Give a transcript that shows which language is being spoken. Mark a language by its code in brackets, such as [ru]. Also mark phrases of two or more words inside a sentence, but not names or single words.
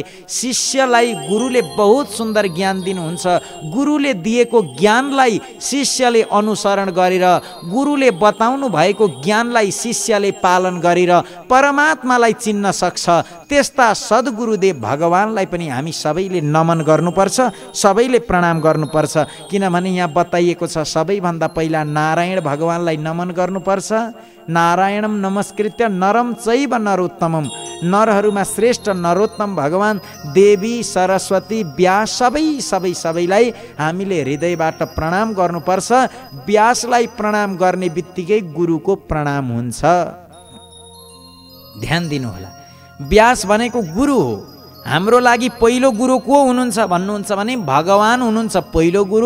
[ne] शिष्यलाई गुरुले [hi] बहुत सुन्दर [ne] ज्ञान दिनुहुन्छ, गुरुले दिएको ज्ञानलाई शिष्यले अनुसरण गरेर, गुरुले बताउनु भएको ज्ञानलाई शिष्यले पालन गरेर परमात्मालाई चिन्न सक्छ। त्यस्ता सद्गुरुदेव भगवानलाई पनि हामी सबैले नमन गर्नुपर्छ, सबैले प्रणाम गर्नुपर्छ। किनभने यहाँ बताइएको छ सबैभन्दा पहिला नारायण भगवानलाई नमन गर्नुपर्छ। [sa] नारायणम नमस्कृत्य नरम चैव नरोत्तमम, [ne] नरहरूमा श्रेष्ठ नरोत्तम भगवान देवी सरस्वती व्यास सबैलाई हामीले हृदयबाट प्रणाम गर्नुपर्छ। व्यासलाई प्रणाम गर्ने बित्तिकै गुरुको प्रणाम हुन्छ। ध्यान दिनुहोला, व्यास भनेको गुरु हो। हाम्रो लागि पहिलो गुरु को हुनुहुन्छ भन्नुहुन्छ भने भगवान हुनुहुन्छ पहिलो गुरु।